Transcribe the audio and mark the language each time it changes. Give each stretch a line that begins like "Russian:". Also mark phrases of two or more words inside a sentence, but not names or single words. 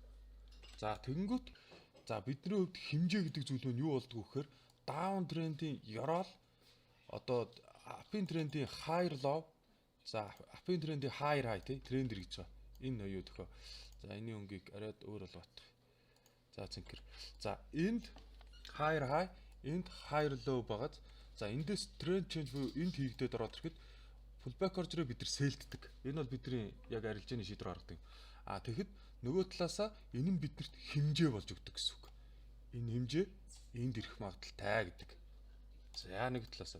Mongolian: За тэгэнгүүт за бидний хувьд хэмжээ гэдэг зүйл нь юу болдгоо гэхээр даун трендийн ёроол одоо апын трендийн
English: higher low
Mongolian: за апын трендийн
English: higher high
Mongolian: тий тренд гэж байгаа. Энэ юу төхөө. За энэ өнгийг арайд өөр болгоод. За цэнхэр. За энд
English: higher high,
Mongolian: энд
English: higher low
Mongolian: багаз. За эндээс тренд change буюу энд хийгдээд ороод ирэхэд pullback орж ирээ бид нар сэлддэг. Энэ бол бидний яг арилжааны шийдвэр гаргадаг. Тэгэхэд нөгөө талаасаа энэ нь биднэрт хэмжээ болж өгдөг гэсэн үг. Энэ хэмжээ энд ирэх магадaltaй гэдэг. За нэг талаасаа.